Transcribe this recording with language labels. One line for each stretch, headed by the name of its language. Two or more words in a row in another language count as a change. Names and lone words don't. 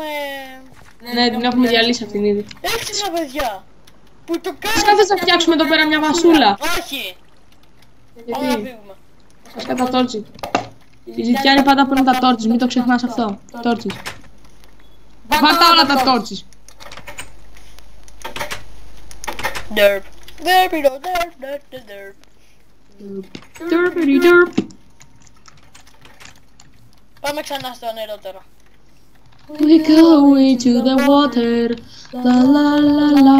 Greek: Ναι, την έχουμε διαλύσει αυτήν ήδη. Έξυπνα παιδιά! Που το Σας κάνουμε... κάθεσαι να φτιάξουμε εδώ πέρα μια βασούλα. Όχι! Πάμε να Γιατί? φύγουμε. Σας κατά τόρτσι. Οι ζητιάνοι πάντα παίρνουν τα τόρτσις, μην το ξεχνάς αυτό. Τόρτσις. Βάλτα όλα τα τόρτσις. Derp. Derp. Derpity derp. Πάμε ξανά στο νερό τώρα.
English: We go into the water. La la la la.